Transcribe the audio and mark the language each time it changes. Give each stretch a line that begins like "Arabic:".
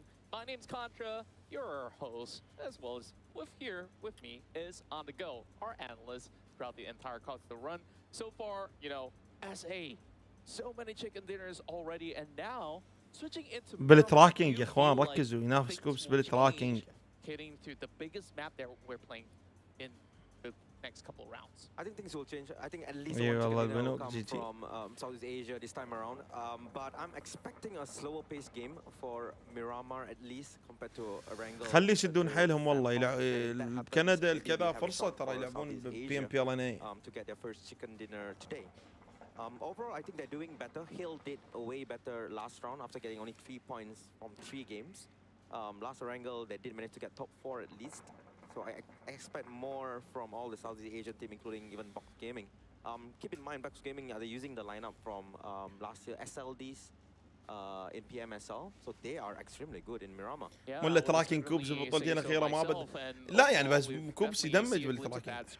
English: My name's Contra, your host, as well as with me is On The Go, our analyst throughout the entire course of the run. So far, you know, SA, so many chicken dinners already, and now switching into
Arabic: بالتراكنج يا اخوان، ركزوا، ينافس كوبس بالتراكنج.
English: Heading to the biggest map that we're playing in the next couple of rounds. I think things will change. I think at least Yeah, one well, chicken will well, come GG. from Southeast Asia this time around. But I'm expecting a slower paced game for Miramar at least compared to Erangel.
Arabic: خلي يشدون حيلهم والله. بكندا الكذا فرصة ترى يلعبون PMPLNA.
English: To get their first chicken dinner today. Overall, I think they're doing better. Hill did way better last round after getting only 3 points from 3 games. Last Erangel, they did manage to get top 4 at least. So I expect more from all the Southeast Asian team, including even Box Gaming. Keep in mind, Box Gaming, they're using the lineup from last year, SLDs in PMSL. So they are extremely good in Miramar.
Arabic: ولا تراكن كوبس ببطولتين اخيره ما بد. لا يعني بس كوبس يدمج بالتراكن.